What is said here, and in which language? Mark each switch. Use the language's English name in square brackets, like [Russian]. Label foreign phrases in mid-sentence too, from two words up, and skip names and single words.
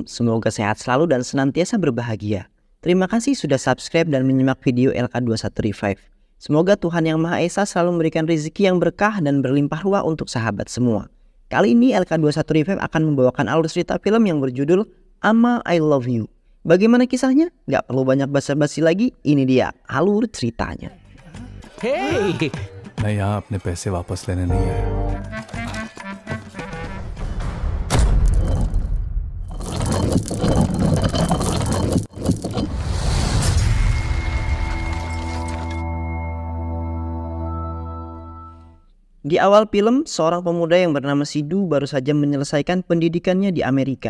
[Indonesian] Semoga sehat selalu dan senantiasa berbahagia. Terima kasih sudah subscribe dan menyimak video LK21 Revive. Semoga Tuhan Yang Maha Esa selalu memberikan rezeki yang berkah dan berlimpah ruah untuk sahabat semua. Kali ini LK21 Revive akan membawakan alur cerita film yang berjudul Ama I Love You. Bagaimana kisahnya? Gak perlu banyak basa-basi lagi, ini dia alur ceritanya. [Hindi] Hey, मैं यहाँ अपने पैसे वापस लेने नहीं आया। [Indonesian] Di awal film, seorang pemuda yang bernama Sidhu baru saja menyelesaikan pendidikannya di Amerika.